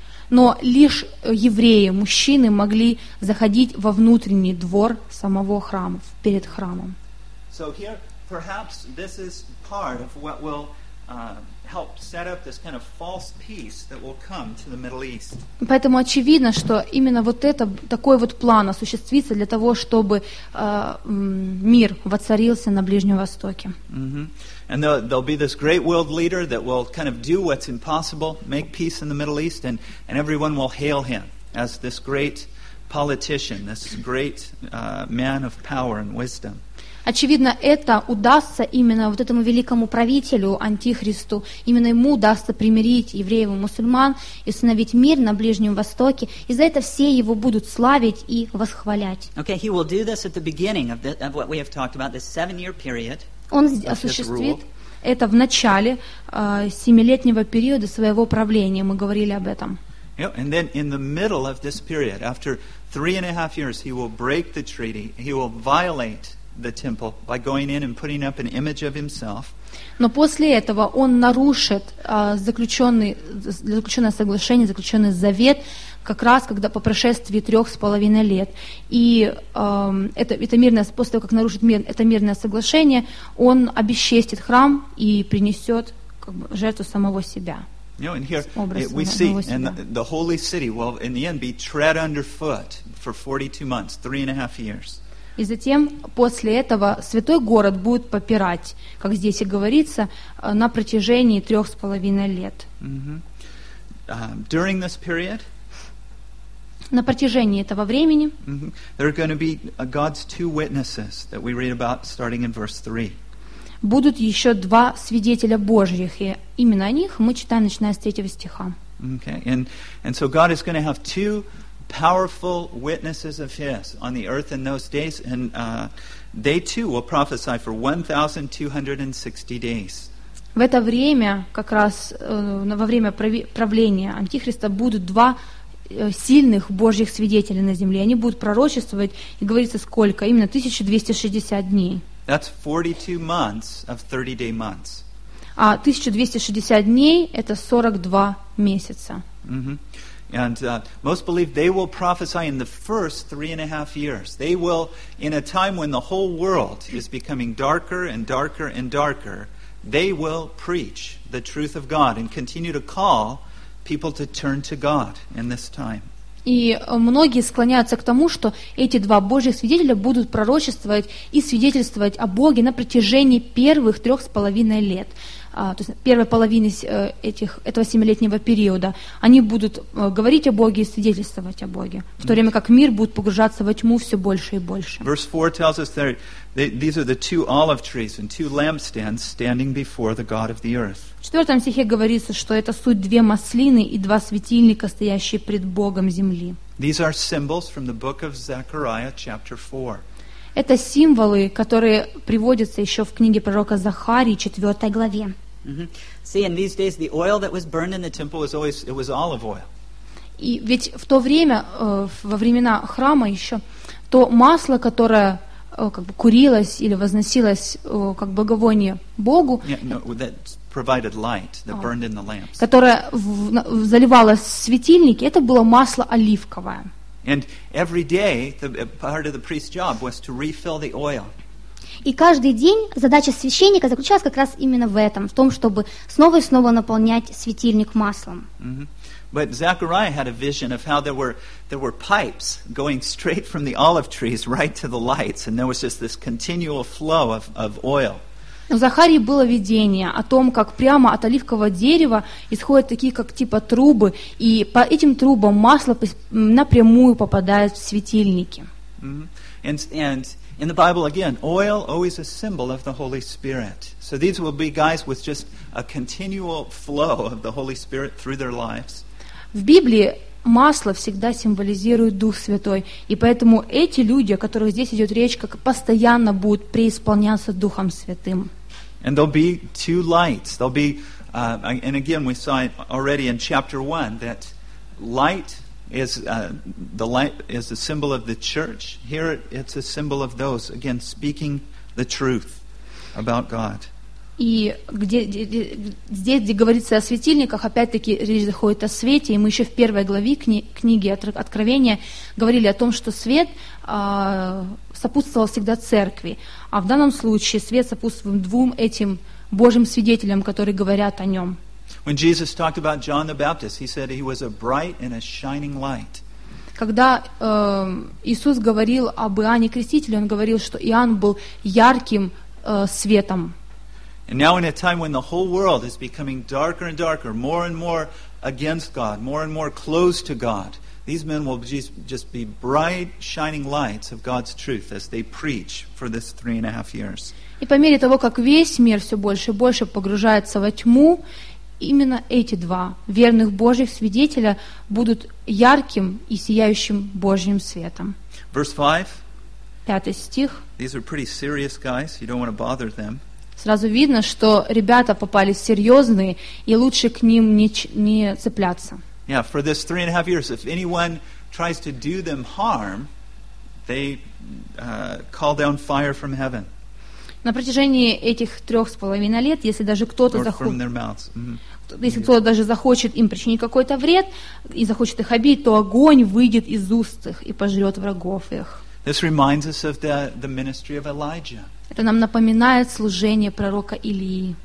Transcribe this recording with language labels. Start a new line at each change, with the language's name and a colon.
Russian: Но лишь евреи, мужчины, могли заходить во внутренний двор самого храма, перед храмом.
English: So here, perhaps this is part of what will help set up this kind of false peace that will come to the Middle East.
Russian: Поэтому очевидно, что именно вот это такой вот план осуществится для того, чтобы мир воцарился на Ближнем Востоке.
English: And there'll be this great world leader that will kind of do what's impossible, make peace in the Middle East, and everyone will hail him as this great politician, this great man of power and wisdom.
Russian: Очевидно, это удастся именно вот этому великому правителю Антихристу, именно ему удастся примирить евреев и мусульман и установить мир на Ближнем Востоке, и за это все его будут славить и восхвалять.
English: Okay, he will do this at the beginning of, the, of what we have talked about, this seven-year period.
Russian: Он осуществит это в начале семилетнего периода своего правления, мы говорили об этом.
English: Yeah, and then in the middle of this period, after 3.5 years, he will break the treaty, he will violate the temple by going in and putting up an image of himself.
Russian: Но после этого он нарушит заключенное соглашение, заключенный завет, как раз когда по прошествии 3.5 лет. И это мирное, после того, как нарушит мир, это мирное соглашение, он обесчестит храм и принесет как бы жертву самого себя.
English: You know, and here we see, and the holy city will, in the end, be tread underfoot for 42 months, 3.5 years.
Russian: И затем после этого святой город будет попирать, как здесь и говорится, на протяжении 3.5 лет.
English: During this period.
Russian: На протяжении этого времени.
English: There are going to be God's two witnesses that we read about starting in verse 3.
Russian: Будут еще два свидетеля Божьих, и именно о них мы читаем, начиная с 3 стиха.
English: Okay. And so God is going to have two powerful witnesses of His on the earth in those days, and they too will prophesy for 1260 days.
Russian: В это время, как раз во время правления Антихриста, будут два сильных Божьих свидетеля на земле. Они будут пророчествовать, и говорится, сколько? Именно 1260 дней.
English: That's 42 months of 30-day months.
Russian: А 1260 дней — это 42 месяца.
English: And most believe they will prophesy in the first 3.5 years. They will, in a time when the whole world is becoming darker and darker and darker, they will preach the truth of God and continue to call people to turn to God in this time.
Russian: И многие склоняются к тому, что эти два Божьих свидетеля будут пророчествовать и свидетельствовать о Боге на протяжении первых 3.5 лет, то есть первой половины этого семилетнего периода. Они будут говорить о Боге и свидетельствовать о Боге, в то время как мир будет погружаться во тьму все больше и больше.
English: Verse 4 tells us that these are the two olive trees and two lampstands standing before the God of the earth.
Russian: В 4 стихе говорится, что это суть две маслины и два светильника, стоящие пред Богом земли.
English: These are symbols from the book of Zechariah, chapter 4.
Russian: Это символы, которые приводятся еще в книге пророка Захарии, 4 главе.
English: See, in these days the oil that was burned in the temple was always, it was olive oil.
Russian: И ведь в то время, во времена храма еще, то масло, которое как бы курилось или возносилось как благовоние Богу,
English: provided light that burned in the lamps.
Russian: Которое заливало светильники, это было масло оливковое.
English: And every day the part of the priest's job was to refill the oil.
Russian: И каждый день задача священника заключалась как раз именно в этом, в том, чтобы снова и снова наполнять светильник маслом.
English: But Zechariah had a vision of how there were pipes going straight from the olive trees right to the lights, and there was just this continual flow of oil.
Russian: У Захарии было видение о том, как прямо от оливкового дерева исходят такие, как типа трубы, и по этим трубам масло напрямую попадает в светильники.
English: And in the Bible again, oil always a symbol of the Holy Spirit. So these will be guys with just a continual flow of the Holy Spirit through their lives.
Russian: В Библии масло всегда символизирует Дух Святой, и поэтому эти люди, о которых здесь идет речь, как постоянно будут преисполняться Духом Святым.
English: And there'll be two lights. There'll be, and again, we saw it already in chapter 1 that light is the light is a symbol of the church. Here it's a symbol of those again speaking the truth about God.
Russian: И где говорится о светильниках, опять-таки речь заходит о свете, и мы еще в первой главе книги Откровения говорили о том, что свет сопутствовал всегда церкви, а в данном случае свет сопутствовал двум этим Божьим свидетелям, которые говорят о нем.
English: When Jesus talked about John the Baptist, he said he was a bright and a shining light.
Russian: Когда Иисус говорил об Иоанне Крестителе, он говорил, что Иоанн был ярким светом.
English: And now in a time when the whole world is becoming darker and darker, more and more against God, more and more close to God, These men will just be bright, shining lights of God's truth as they preach for this 3.5 years.
Russian: И по мере того, как весь мир все больше и больше погружается во тьму, именно эти два верных Божьих свидетеля будут ярким и сияющим Божьим светом.
English: Verse 5.
Russian: Пятый стих.
English: These are pretty serious guys. You don't want to bother them.
Russian: Сразу видно, что ребята попались серьезные, и лучше к ним не цепляться.
English: Yeah, for this 3.5 years, if anyone tries to do them harm, they call down fire from heaven.
Russian: На протяжении этих 3.5 лет, если даже кто-то захочет им причинить какой-то вред и захочет их обидеть, то огонь выйдет из уст их и пожрет врагов их.
English: This reminds us of the ministry of Elijah.
Russian: Это нам напоминает служение пророка Илии.